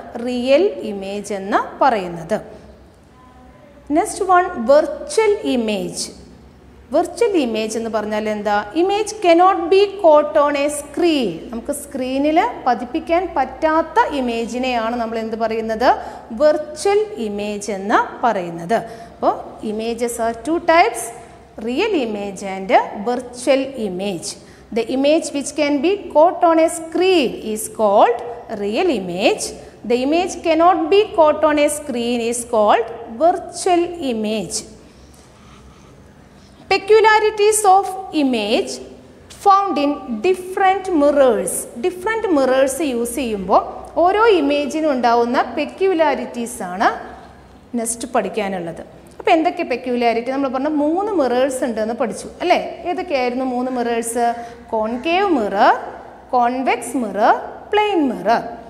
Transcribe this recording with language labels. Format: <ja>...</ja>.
<en>real image</en> <ml>എന്ന് പറയുന്നത്.</ml> <en>Next one virtual image. Virtual image</en> <ml>എന്ന് പറഞ്ഞാൽ എന്താ?</ml> <en>Image cannot be got on a screen.</en> <ml>നമുക്ക് സ്ക്രീനിൽ പതിപ്പിക്കാൻ പറ്റാത്ത ഇമേജിനെയാണ് നമ്മൾ എന്ത് പറയുന്നത്? വെർച്വൽ ഇമേജ് എന്ന് പറയുന്നത്.</ml> <en>അപ്പോൾ images are 2 types, real image and virtual image. The image which can be caught on a screen is called real image. The image cannot be caught on a screen is called virtual image. Peculiarities of image found in different mirrors.</en> <ml>Different mirrors use ചെയ്യുമ്പോൾ ഓരോ ഇമേജിനും ഉണ്ടാവുന്ന peculiarities ആണ് next പഠിക്കാനുള്ളത്. അപ്പോൾ എന്തൊക്കെ peculiarity? നമ്മൾ പറഞ്ഞ 3 mirrors ഉണ്ടെന്ന് പഠിച്ചു അല്ലേ? ഏതൊക്കെയായിരുന്നു 3 mirrors? Concave mirror, convex mirror, plain mirror.</ml>